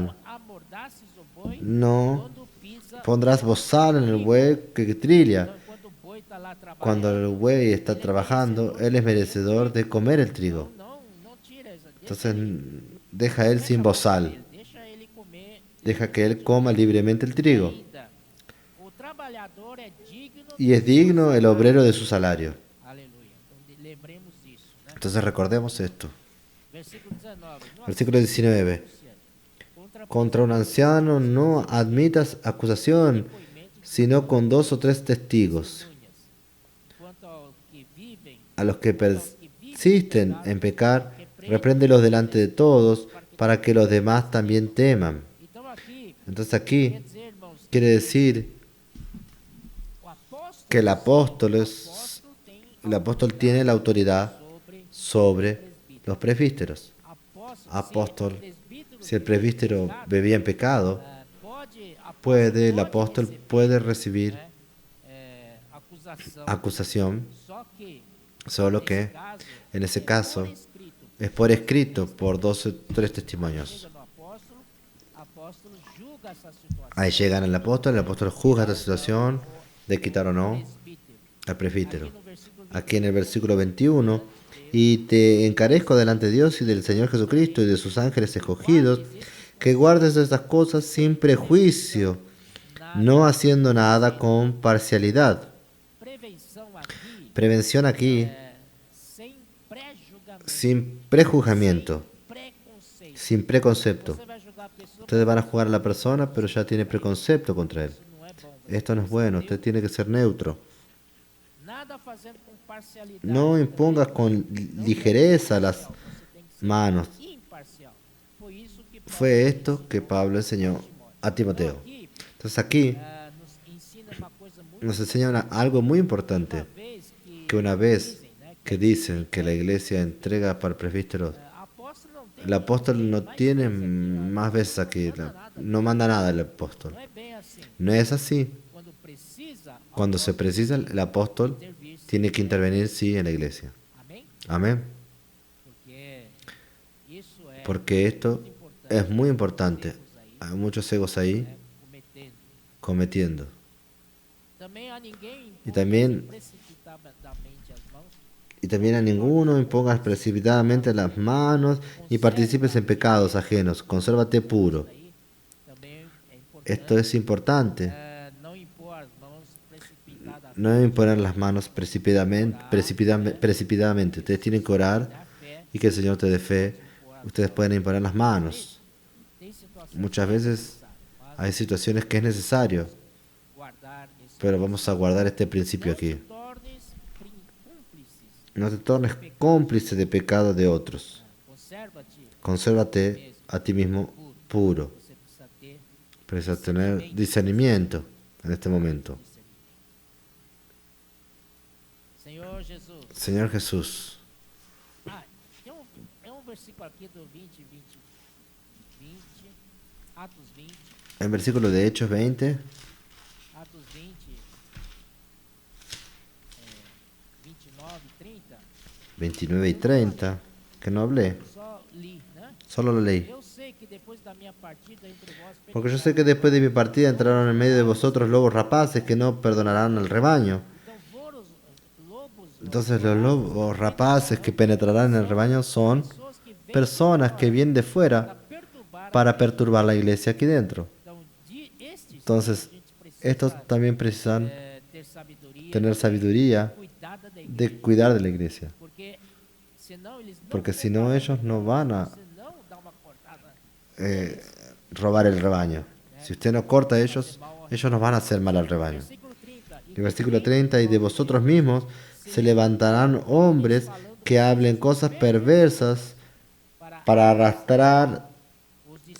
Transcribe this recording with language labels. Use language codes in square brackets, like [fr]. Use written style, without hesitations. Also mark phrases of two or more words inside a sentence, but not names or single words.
[pt] "Não amordaces o boi no quando pisa [es] pondrás bozal en el buey que trilla. [pt] Então, enquanto o boi está lá trabalhando, [es] Cuando el buey está trabajando, él es merecedor de comer el trigo. [pt] não tira essa, [es] Entonces, deja a él sin bozal. [pt] deixa ele comer [es] Deja que él coma libremente el trigo. [pt] ainda. O trabalhador é digno, [es] Y es digno el obrero de su salario. [pt] aleluia. Então, lembremos disso, né? [es] Entonces, recordemos esto. [pt] Versículo 19. Não [es] Versículo 19. [pt] acusa [es] Contra un anciano no admitas acusación, sino con 2 o 3 testigos. [pt] quanto aos que vivem, [es] A los que persisten en pecar, repréndelos delante de todos, para que los demás también teman. [pt] então aqui [es] Entonces [pt] quer [es] aquí [pt] dizer, irmãos, [es] quiere decir [pt] o apóstolo, [es] que el [pt] tem [es] apóstol tiene la autoridad [pt] sobre [es] sobre los presbíteros. [pt] apóstolo, [es] Apóstol, si el presbítero bebía en pecado, [pt] pode, [es] el apóstol puede recibir [pt] acusação, [es] acusación, [pt] só que [es] solo que [pt] caso [es] en ese caso [pt] escrito [es] es por escrito por 2 o 3 testimonios. [pt] chega no apóstolo julga essa situação. [es] Ahí llegan el apóstol juzga esta situación de quitar o no [pt] Presbítero. [es] al presbítero. [pt] Aqui no versículo [es] Aquí en el versículo 21 Y te encarezco delante de Dios y del Señor Jesucristo y de sus ángeles escogidos, que guardes estas cosas sin prejuicio, no haciendo nada con parcialidad. [pt] Prevenção aqui [es] Prevención aquí, [pt] sem pré-julgamento, [es] sin prejuzgamiento, [pt] preconceito. [es] sin preconcepto. [pt] Você vai julgar a pessoa, [es] Ustedes van a jugar a la persona, pero ya tiene preconcepto contra él. [pt] isso não é bom. [es] Esto no es bueno, usted tiene que ser neutro. [pt] Nada fazendo com parcialidade. [es] No impongas con ligereza las [pt] Você tem que ser [es] manos. [pt] imparcial. Foi isso que Paulo [es] Fue esto que Pablo enseñó a Timoteo. [pt] aqui [es] Entonces aquí [pt] nos ensina uma coisa muito [es] nos enseña algo muy importante, [pt] vez [es] que una vez [pt] dizem, né, [es] que dicen que la iglesia entrega para presbíteros, [pt] apóstolo não tem, [es] el apóstol no tiene más veces aquí, no manda nada el apóstol. [pt] não é bem assim. [es] No es así. [pt] Quando precisa, [es] Cuando se precisa, el apóstol [pt] intervir, [es] tiene que intervenir, sí, en la iglesia. [pt] amém? [es] Amén. [pt] Porque isso é [es] Porque esto [pt] importante. [es] es muy importante. [pt] Erros aí, [es] Hay muchos egos ahí [pt] né, cometendo. [es] cometiendo. [pt] Também a ninguém [es] Y también, [pt] precipitadamente as mãos, [es] y también a ninguno impongas precipitadamente las manos ni participes en pecados ajenos. Consérvate puro. [pt] aí também é importante. [es] Esto es importante. [pt] Não impor as mãos precipitadamente. [es] No imponer las manos precipitadamente. Ustedes tienen que orar [pt] A fé [es] y que el Señor te dé fe. Ustedes pueden imponer las manos. [pt] tem situações [es] Muchas veces [pt] mas [es] hay situaciones que es necesario, [pt] guardar esse. [es] pero vamos a guardar este principio [pt] Não se [es] aquí. [pt] tornes cúmplices. [es] No te tornes cómplice de pecado de otros. [pt] Conserva-te. [es] Consérvate a ti mismo puro. [pt] Você precisa ter [es] Precisa tener discernimiento en este momento. [pt] Senhor Jesus. [es] Señor Jesús, [pt] Tem um versículo aqui do 20, Atos 20, [es] en versículo de Hechos 20, [pt] Atos 20, 29, 30. [es] 29 y 30, que no hablé, [pt] Só li, né? [es] solo lo leí. [pt] Eu sei que depois da minha partida entre vós [es] Porque yo sé que después de mi partida entraron en medio de vosotros lobos rapaces que no perdonarán al rebaño. [pt] então foram os lobos, [es] Entonces los lobos rapaces que penetrarán en el rebaño son [pt] pessoas que vêm [es] personas que vienen de fuera [pt] perturbar. [es] para perturbar la iglesia aquí dentro. [pt] Então, estes [es] Entonces, [pt] a gente precisa [es] estos también precisan [pt] ter sabedoria, [es] tener sabiduría [pt] cuidada da igreja, [es] de cuidar de la iglesia. [pt] porque senão eles não [es] Porque [pt] vão [es] si no, ellos no van a [pt] senão dá uma cortada. [es] robar el rebaño. Si usted no corta a ellos, ellos nos van a hacer mal al rebaño. [pt] Versículo 30. [es] El versículo 30, y de vosotros mismos se levantarán hombres que hablen cosas perversas para arrastrar [pt] Os discípulos,